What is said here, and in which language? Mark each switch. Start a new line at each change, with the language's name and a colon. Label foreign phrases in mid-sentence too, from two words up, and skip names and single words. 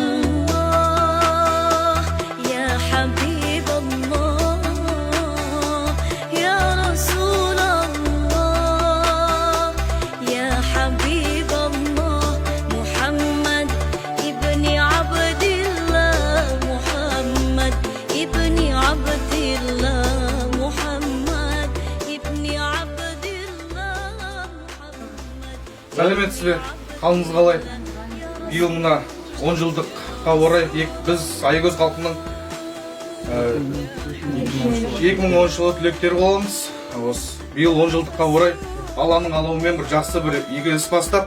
Arabic: الله يا حبيب الله يا رسول الله يا حبيب الله محمد ابن عبد الله محمد ابن عبد الله محمد ابن عبد الله محمد.
Kazakh: Сәлеметсіздер, қалыңыз қалай? Биыл мына 10 жылдыққа орай біз Аягөз халқының 2010 жылы түлектері боламыз. Биыл 10 жылдыққа орай Алланың қалауымен бір жақсы бір игі іс бастап,